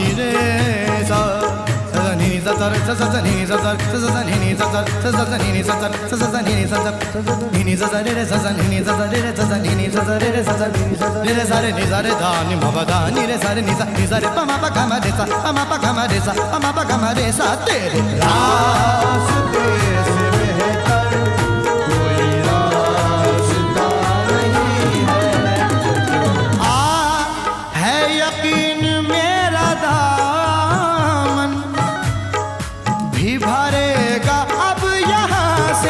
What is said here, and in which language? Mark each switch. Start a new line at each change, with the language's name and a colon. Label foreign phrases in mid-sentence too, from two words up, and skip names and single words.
Hindi: re sa sa ni ni sa sa ni ni sa sa ni ni sa sa ni ni sa sa ni ni sa ni ni sa re re sa ni ni sa re re sa ni ni sa re re sa ni re sa re ni sa re dha ni ma pa da ni re sa re ni sa re pa ma pa ga ma re sa pa ma pa ga ma re sa pa ma pa ga ma re sa तेरे रास्ते से बेहतर कोई रास्ता नहीं है यकीन मेरा दामन भी भरेगा अब यहाँ से।